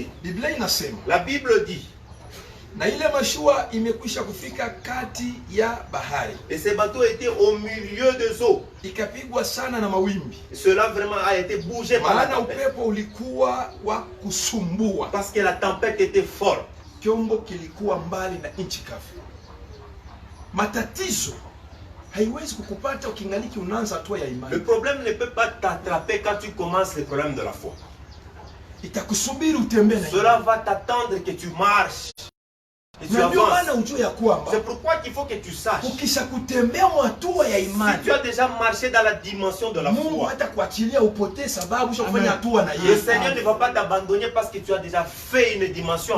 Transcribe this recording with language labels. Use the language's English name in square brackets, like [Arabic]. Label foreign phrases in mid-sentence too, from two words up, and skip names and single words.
[French] La Bible dit, et ce bateau était au milieu des eaux. Cela vraiment a été bougé par la tempête. Parce que la tempête était forte. [Swahili] haiwezi kukupata ukingaliki unaanza hatua ya imani. [French] Le problème ne peut pas t'attraper quand tu commences le problème de la foi. [Swahili] Itakusubiri utembee na [French] Cela va t'attendre que tu marches. Et tu avances. C'est pourquoi qu'il faut que tu saches. Si tu as déjà marché dans la dimension de la foi, le Seigneur ne va pas t'abandonner parce que tu as déjà fait une dimension.